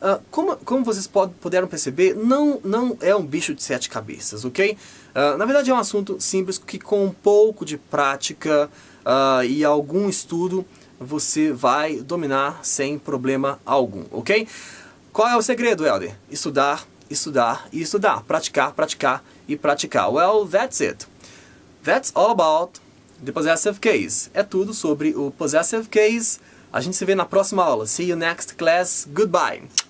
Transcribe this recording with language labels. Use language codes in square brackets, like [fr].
[pt] Como vocês puderam perceber, não é um bicho de 7 cabeças, ok? Na verdade é um assunto simples que com um pouco de prática e algum estudo você vai dominar sem problema algum, ok? Qual é o segredo, Helder? Estudar, estudar e estudar. Praticar, praticar e praticar. [en] Well, that's it. That's all about the possessive case. [pt] É tudo sobre o possessive case. A gente se vê na próxima aula. [en] See you next class. Goodbye.